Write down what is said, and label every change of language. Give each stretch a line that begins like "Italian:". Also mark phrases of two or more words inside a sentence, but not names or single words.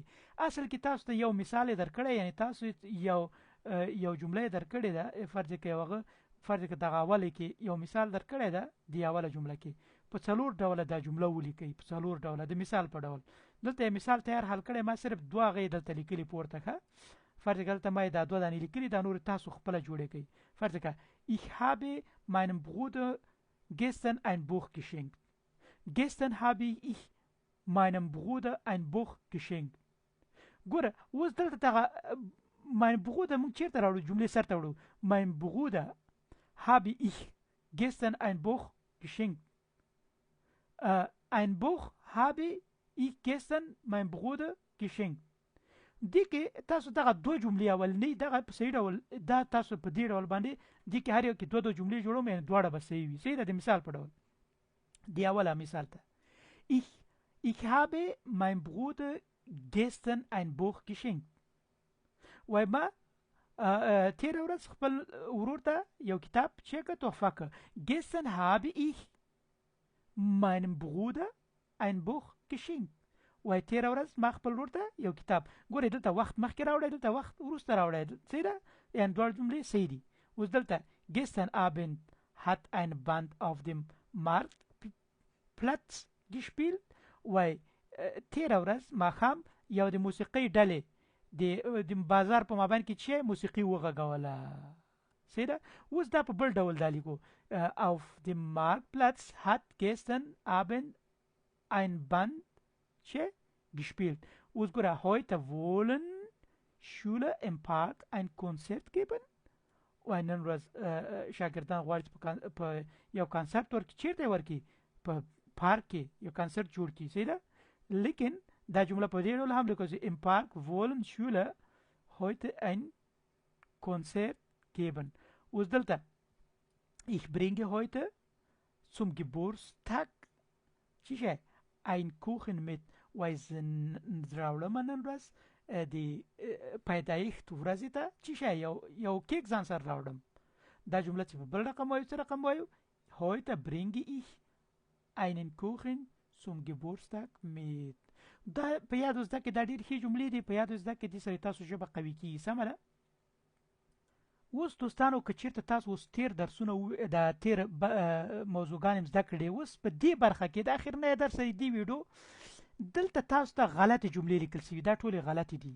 Pashto: اصل کې تاسو ته یو مثال درکړی، یعنی تاسو یو جمله درکړې ده، فرض کې دغه اوله کې یو مثال درکړی ده دی اوله جمله کې په څلور ډوله دا جمله ولیکي، په څلور ډوله د مثال په ډول. دلته مثال تیار حل کړی، ما صرف دوه غي دلته لیکلي پورته ښه. فرض کې دلته ما دا دوه دانې لیکلي، دا نور تاسو خپل جوړې کړئ. فرض کې
German: ich habe meinem Bruder gestern ein Buch geschenkt. Gestern habe ich meinem Bruder ein Buch geschenkt.
Pashto: ګوره اوس دلته
German: mein Bruder
Pashto: مونږ چیرته راوړو؟ جملې سره راوړو.
German: mein Bruder habe ich gestern ein Buch geschenkt. Ein Buch habe ich gestern meinem Bruder geschenkt.
Pashto: دې کې تاسو دغه دوه جملې اولنۍ دغه په صحیح ډول دا تاسو په دې ډول باندې دې کې هر یو کې دوه جملې جوړوم، یعنی دواړه به صحیح وي. صحیح ده. د مثال په ډول دی اوله مثال ته
German: ich habe meinem Bruder gestern ein Buch geschenkt.
Pashto: وای ما تیر ورځ خپل ورور ته یو کتاب چېکه تحفه کړ.
German: gestern habe ich meinem Bruder ein Buch geschenkt.
Pashto: وای تیر ورځ ما خپل ورور ته یو کتاب. ګورې دلته وخت مخکې راوړی، دلته وخت وروسته راوړی. صحیح ده، یعنی دواړه جملې صحیح دي. اوس دلته
German: gestern Abend hat ein Band auf dem Marktplatz gespielt.
Pashto: وای تیر ورځ ماښام یو د موسیقۍ ډلې د بازار په مابین کې چې موسیقي وغږوله. صحیح ده. اوس دا په بل ډول دا لیکو
German: auf dem Marktplatz hat gestern Abend ein Band gespielt.
Pashto: Us ګوره
German: heute wollen Schüler im Park ein Konzert geben.
Pashto: وای نن ورځ شاګردان غواړي په یو کنسرت ورکړي. چیرته ورکړي؟ په پارک کې یو کنسرت جوړ کړي. صحیح ده. لیکن دا جمله په دې ډول هم لیکو چې
German: im Park wollen Schüler heute ein Konzert geben.
Pashto: اوس دلته
German: ich bringe heute zum Geburtstag ein Kuchen mit.
Pashto: وای راوړم نن ورځ د پیدایښت ورځې ته یو کیک ځان سره راوړم. دا جمله چې په بل رقم وایو څه رقم وایو؟
German: heute bringe ich einen Kuchen zum Geburtstag mit.
Pashto: دا په یاد زده کې دا ډېر ښې جملې دي، په یاد زده کې دې سره تاسو ژبه قوي کیږي. سمه ده. اوس دوستانو که چیرته تاسو اوس تیر درسونه د تیر موضوعګان زده کړي، اوس په دې برخه کې د اخرنی درس دی ویډیو دلته تاسو ته غلطه جملې لیکل شوي، دا ټولې غلطې دي.